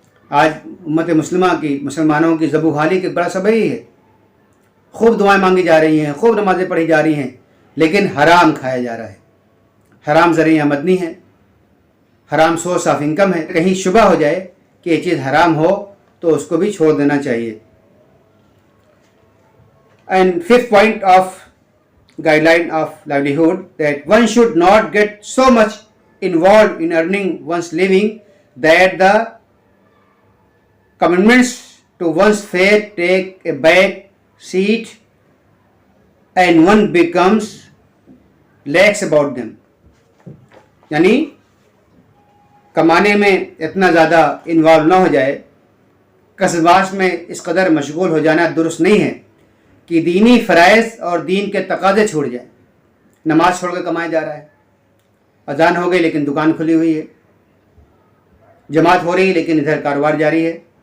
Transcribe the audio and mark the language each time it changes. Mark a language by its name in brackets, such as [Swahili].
[Urdu] آج امت مسلمہ کی, مسلمانوں کی ذبح حالی کے بڑا سبب یہی ہے, خوب دعائیں مانگی جا رہی ہیں, خوب نمازیں پڑھی جا رہی ہیں, لیکن حرام کھایا جا رہا ہے. حرام ذریعہ آمدنی ہے, حرام سورس آف انکم ہے. کہیں شبہ ہو جائے کہ یہ چیز حرام ہو تو اس کو بھی چھوڑ دینا چاہیے. [English] And 5th point of guideline of livelihood, that one should not get so much involved in earning one's living that the commitments to one's faith take a back seat and one becomes lax about them. [Urdu] یعنی کمانے میں اتنا زیادہ involve نہ ہو جائے, کسباش میں اس قدر مشغول ہو جانا درست نہیں ہے کہ دینی فرائض اور دین کے تقاضے چھوڑ جائیں. نماز چھوڑ کے کمایا جا رہا ہے, اذان ہو گئی لیکن دکان کھلی ہوئی ہے, جماعت ہو رہی ہے لیکن ادھر کاروبار جاری ہے.